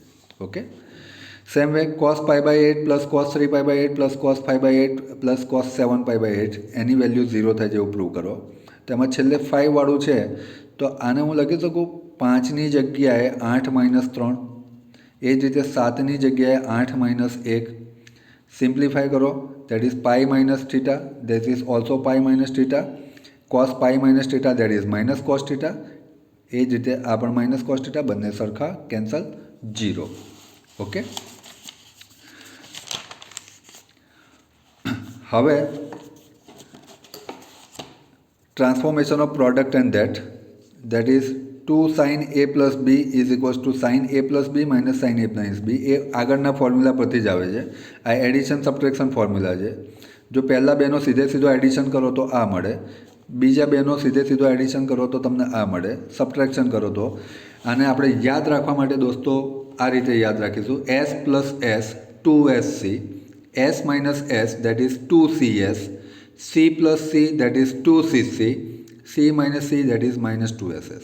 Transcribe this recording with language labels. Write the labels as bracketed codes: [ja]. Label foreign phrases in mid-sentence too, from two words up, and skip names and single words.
[en] okay, same way cos pi by 8 plus cos 3 pi by 8 plus cos 5 by 8 plus cos 7 pi by 8 [gu] એની વેલ્યુ 0 થાય છે એવું પ્રૂવ કરો. તેમાં છેલ્લે 5 વાળું છે તો આને હું લખી શકું 5ની જગ્યાએ 8 - 3, એ જ રીતે 7ની જગ્યાએ 8 - 1. સિમ્પ્લિફાય કરો, [en] that is pi minus theta, that is also pi minus theta, cos pi minus theta, that is minus cos theta. [gu] એ જ રીતે આ પણ [en] minus cos theta, [gu] બંને સરખા, કેન્સલ, 0. [en] ઓકે, હવે transformation of product and that is 2 sin a plus b is equals to sin a plus b minus sin a minus b. [gu] એ આગળના ફોર્મ્યુલા પરથી જ આવે છે. આ [en] addition subtraction formula [gu] છે. જો પહેલા બેનો સીધો એડિશન કરો તો આ મળે, બીજા બેનો સીધો એડિશન કરો તો તમને આ મળે, સબટ્રેક્શન કરો તો. આને આપણે યાદ રાખવા માટે દોસ્તો આ રીતે યાદ રાખીશું: [en] s plus s 2sc, s minus s that is 2cs, c plus c that is 2cc, c minus c that is -2ss.